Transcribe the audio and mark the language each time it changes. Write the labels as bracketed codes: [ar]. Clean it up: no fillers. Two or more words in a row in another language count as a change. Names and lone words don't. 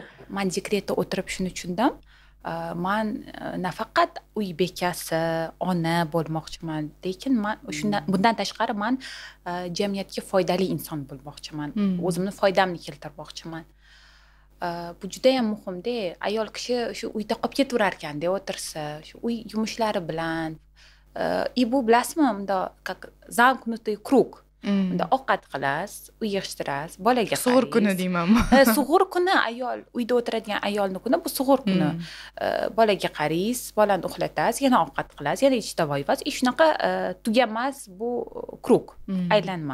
[uz] Men dekretda o'tirib shuni tushundim. Men nafaqat uy bekasi, ona bo'lmoqchiman, lekin men bundan tashqari men jamiyatga foydali inson bo'lmoqchiman. O'zimni foydamni keltirmoqchiman. Bu juda ham muhimda. Ayol kishi shu uyda qolib ketaverar ekanda, o'tirsa, shu uy yumushlari bilan. Bu bilasizmi, unda [ru] как замкнутый круг. [uz] unda ovqat qilasiz, uy yig'ishtirasiz, bolaga qaraysiz. Sug'ur kuni deymanmi? Sug'ur kuni ayol, uyda o'tiradigan ayolning kuni bu sug'ur kuni. Bolaga qaraysiz, bolani uxlatasiz, yana ovqat qilasiz, yana ichda voyvasiz. Shunaqa tugamas bu krug, aylanma.